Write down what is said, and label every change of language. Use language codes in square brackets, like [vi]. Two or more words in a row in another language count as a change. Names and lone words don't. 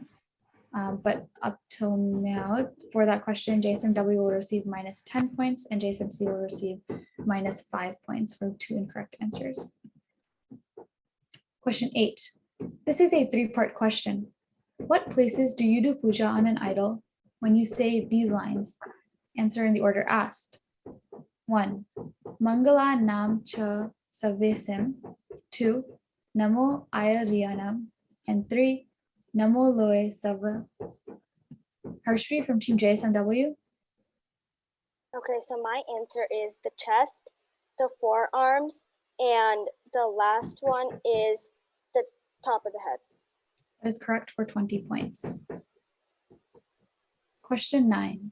[en] But up till now, for that question, JSMW will receive -10 points and JSMC will receive -5 points for 2 incorrect answers. Question 8. This is a 3-part question. What places do you do puja on an idol when you say these lines? Answer in the order asked. 1. [pra] Mangala Nam Cha Savesim. 2. Namo Ayariyanam. And 3. Namo Loe Sava. [en] Harshri from Team JSMW. Okay, so my answer is the chest, the forearms, and the last one is the top of the head. That is correct for 20 points. Question 9.